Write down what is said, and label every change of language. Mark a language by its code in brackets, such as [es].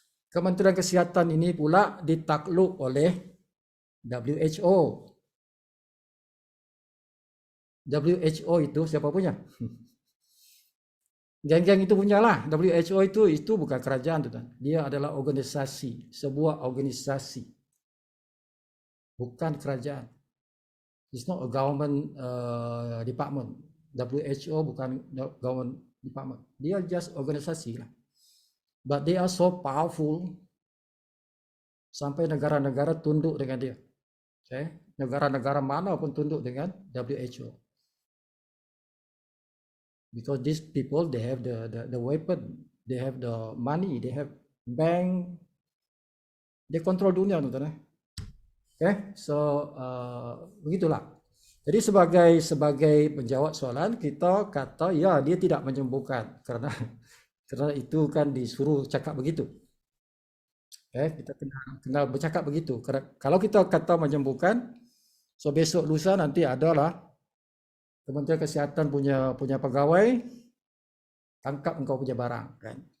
[ms] Kementerian Kesihatan ini pula ditakluk oleh WHO. WHO itu siapa punya? Geng-geng itu punyalah. WHO itu bukan kerajaan, tuan. Dia adalah organisasi, sebuah organisasi. Bukan kerajaan. [en] It's not a government department. WHO [ms] bukan [en] government department. [ms] Dia [en] just [ms] organisasi lah. [en] But they are so powerful [ms] sampai negara-negara tunduk dengan dia. Okay? Negara-negara mana pun tunduk dengan WHO. [en] Because these people, they have the weapon, they have the money, they have bank, they control [ms] dunia, tuan-tuan. Okay, so begitulah. Jadi sebagai menjawab soalan, kita kata ya dia tidak menyembuhkan karena itu kan disuruh cakap begitu. Okay, kita kena bercakap begitu. Kalau kita kata menyembuhkan, so besok lusa nanti adalah Kementerian Kesihatan punya pegawai tangkap engkau punya barang, kan?